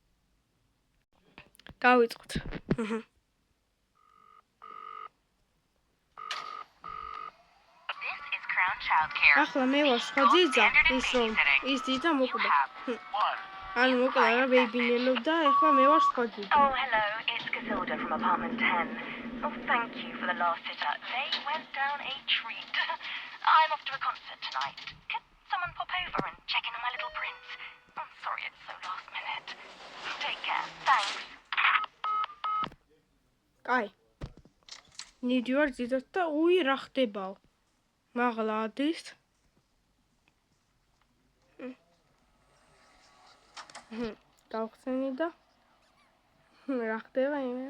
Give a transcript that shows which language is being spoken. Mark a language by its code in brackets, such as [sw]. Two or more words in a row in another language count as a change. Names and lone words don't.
[ka] ახლა მე ვარ სხვა ძიძა, ის ძიძა მოკვდა. ანუ მოკლა რა ბეიბინელო და ახლა მე ვარ სხვა ძიძა. [en] Oh, hello, it's Casilda from apartment 10. Oh, thank you for the last sitter. They went down a treat. I'm off to a concert tonight. Could someone pop over and check in on my little prince? I'm sorry it's so last minute. Take care. Thanks. [ka] კაი. ნიდივარ ძიძას და უი რა ხდებაო. მაღლა ადის. დავხსენი და რა ხდება იმე?